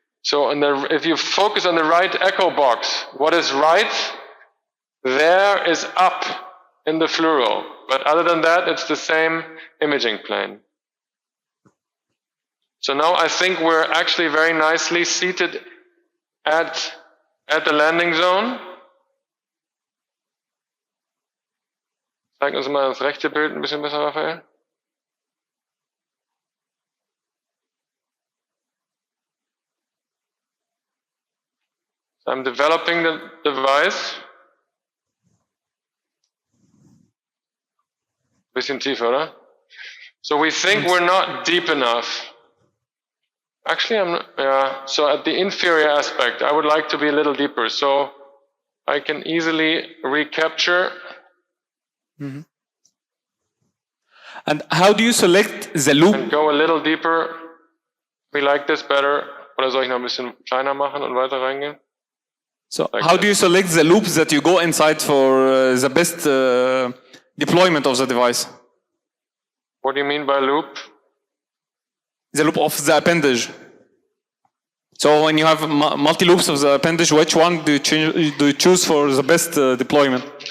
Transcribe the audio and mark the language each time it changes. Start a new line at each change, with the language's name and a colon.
English: So if you focus on the right echo box, what is right there is up in the fluoro. But other than that, it's the same imaging plane. So now I think we're actually very nicely seated at the landing zone.
German: Zeig uns mal das rechte Bild ein bisschen besser, Raphael.
English: So I'm developing the device.
German: Bisschen tiefer, oder?
English: So we think we're not deep enough. Actually, I'm not, yeah. So at the inferior aspect, I would like to be a little deeper. So I can easily recapture. Mm-hmm. And how do you select the loop? And go a little deeper. We like this better.
German: Oder soll ich noch ein bisschen kleiner machen und weiter reingehen?
English: So how do you select the loops that you go inside for the best deployment of the device? What do you mean by loop? The loop of the appendage. So when you have multi loops of the appendage, which one do you choose for the best deployment?